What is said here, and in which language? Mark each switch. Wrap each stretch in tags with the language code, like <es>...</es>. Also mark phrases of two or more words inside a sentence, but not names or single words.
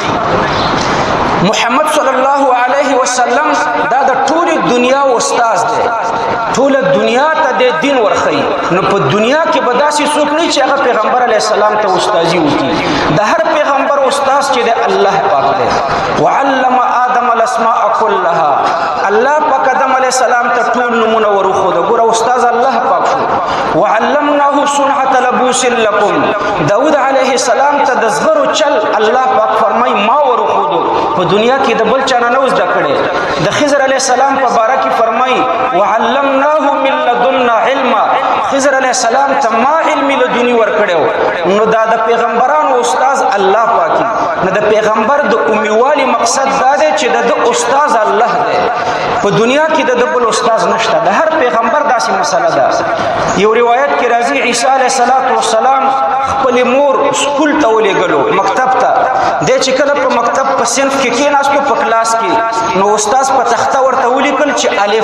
<ps>محمد</ps> <ar>صلی الله علیه وسلم</ar> <ps>دا د ټولې دنیا استاز دی، ټوله دنیا ته د دین ورښیي. نو په دنیا کې به داسې څوک نه چې هغه پیغمبر</ps> <ar>علیه السلام</ar> <ps>ته استازي وکړي. د هر پیغمبر استاز چې دی الله پاک دی.</ps> <ar>وعلم آدم الاسماء كلها،</ar> <ps>الله پاک آدم</ps> <ar>علیه السلام</ar> <ps>ته ټول نومونه ورښوده. ګوره استاز الله پاک شو.</ps> <ar>وعلمناه صنعة لبوس لكم،</ar> <ps>داود</ps> <ar>علیه السلام</ar> <ps>ته د زغرو چل الله پاک فرمای ما ورښودو، په دنیا کې د بل چا نه و زده کړی. د خضر</ps> <ar>علیه السلام</ar> <ps>په باره کې فرمایي</ps> <ar>وعلمناه من لدنا علما،</ar> <ps>خضر</ps> <ar>علیہ السلام</ar> <ps>ته ما علم لدنی ورکړو نو دا د پیغمبرانو استاد الله پاکي نو د پیغمبر د امیوالي مقصد دا دی چې د استاد الله دی په دنیا کې د بل استاد نشته د هر پیغمبر داسې مسله ده یو روایت کې راځي عیسی</ps> <ar>علیه السلام</ar> <ps>خپل مور سکول ته ولېږلو مکتب ته د چې کله په مکتب په صنف کې کېناستو په کلاس کې نو استاد په تخته ورته ولیکل چې</ps>